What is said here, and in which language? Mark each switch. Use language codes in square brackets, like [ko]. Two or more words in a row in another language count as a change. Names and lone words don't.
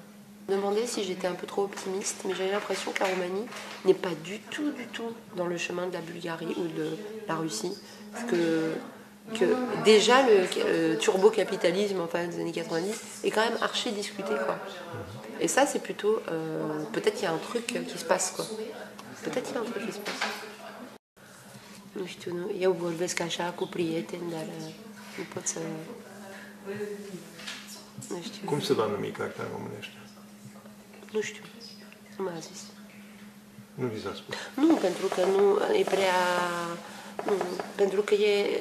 [fr] Je me demandais si j'étais un peu trop optimiste, mais j'avais l'impression que la Roumanie n'est pas du tout dans le chemin de la Bulgarie ou de la Russie. Parce que déjà le turbo-capitalisme des années 90 est quand même archi discuté, quoi. Et ça, c'est plutôt... peut-être qu'il y a un truc qui se passe, quoi. Peut-être qu'il y a un truc qui se passe. [ro] Nu știu, nu? Eu vorbesc așa cu prieteni, dar nu pot să... Nu știu. Cum se va numi cartea în românește? Nu știu. Nu m-a zis. Nu vi s-a spus. Nu, pentru că nu e prea... Nu, pentru că e...